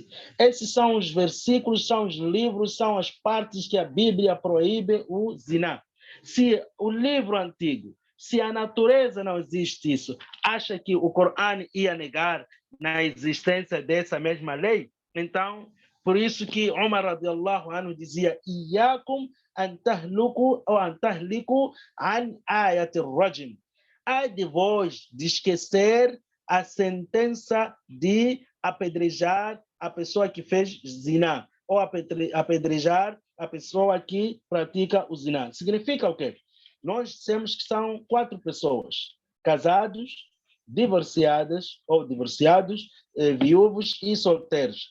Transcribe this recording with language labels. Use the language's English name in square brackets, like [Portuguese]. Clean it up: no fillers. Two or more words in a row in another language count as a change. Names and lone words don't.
[Portuguese] Esses são os versículos, são os livros, são as partes que a Bíblia proíbe o zina. Se o livro antigo, se a natureza não existe isso, acha que o Corão ia negar na existência dessa mesma lei? Então, por isso que Umar [Arabic] رضي الله عنه [Portuguese] dizia, [Arabic] إياكم أن تهلكوا ou أن تهلكي عن آية الرجم. [Portuguese] Ai de vós de esquecer a sentença de apedrejar a pessoa que fez zina, ou apedrejar a pessoa que pratica o zina. Significa o quê? Nós dissemos que são 4 pessoas, casados, divorciadas ou divorciados, viúvos e solteiros.